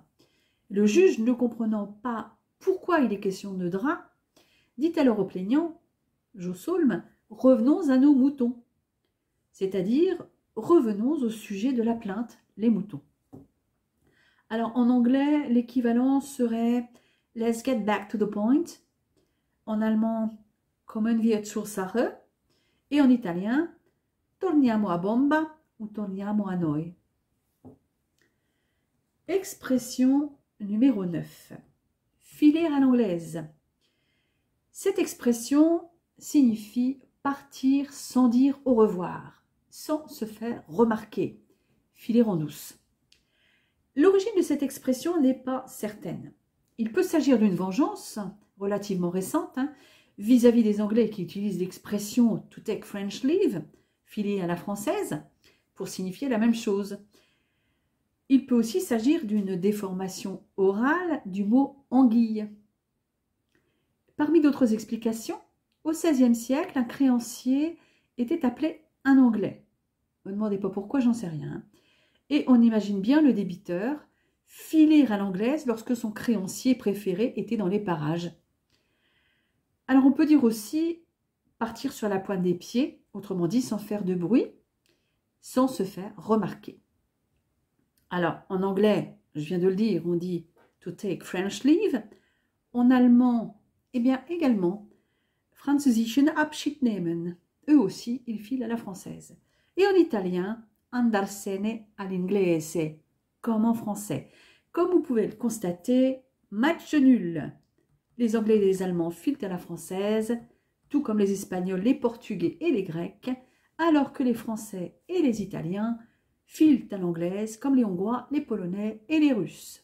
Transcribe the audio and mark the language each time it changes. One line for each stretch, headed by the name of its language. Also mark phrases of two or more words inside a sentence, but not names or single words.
French: Le juge, ne comprenant pas pourquoi il est question de drap, dit alors au plaignant, Jossaulme, revenons à nos moutons, c'est-à-dire revenons au sujet de la plainte, les moutons. Alors en anglais, l'équivalent serait
English: let's get back to the point,
French: en allemand
German: kommen wir zur Sache
French: et en italien
Italian: torniamo a bomba
French: ou
Italian: torniamo a noi.
French: Expression numéro 9. Filer à l'anglaise. Cette expression signifie partir sans dire au revoir, sans se faire remarquer, filer en douce. L'origine de cette expression n'est pas certaine. Il peut s'agir d'une vengeance relativement récente vis-à-vis des Anglais qui utilisent l'expression «
English: to take French leave »,
French: filer à la française, pour signifier la même chose. Il peut aussi s'agir d'une déformation orale du mot « anguille ». Parmi d'autres explications, au XVIe siècle, un créancier était appelé un Anglais. Ne me demandez pas pourquoi, j'en sais rien. Et on imagine bien le débiteur filer à l'anglaise lorsque son créancier préféré était dans les parages. Alors on peut dire aussi partir sur la pointe des pieds, autrement dit sans faire de bruit, sans se faire remarquer. Alors en anglais, je viens de le dire, on dit
English: to take French leave.
French: En allemand, eh bien également
German: Französischen Abschied nehmen.
French: Eux aussi, ils filent à la française. Et en italien,
Italian: andarsene all'inglese,
French: comme en français. Comme vous pouvez le constater, match nul. Les Anglais et les Allemands filent à la française, tout comme les Espagnols, les Portugais et les Grecs, alors que les Français et les Italiens filent à l'anglaise, comme les Hongrois, les Polonais et les Russes.